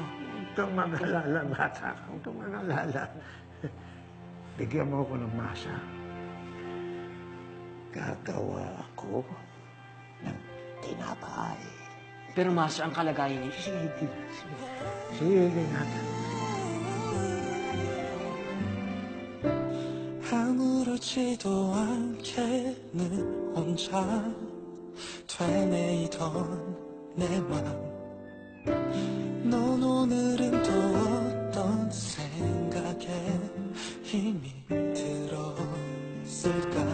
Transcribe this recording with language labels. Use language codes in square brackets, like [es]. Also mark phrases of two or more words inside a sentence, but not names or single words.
[tl] Huwag kang mag-alala, bata. Huwag kang mag-alala. Bigyan mo ako ng masa. Gagawa ako ng tinapay. Pero Master, ang kalagayan niyo... Sige natin. [ko] 아무렇지도 않게는 혼자 되뇌이던 내 맘. 넌 오늘은 또 어떤 생각에 힘이 들었을까.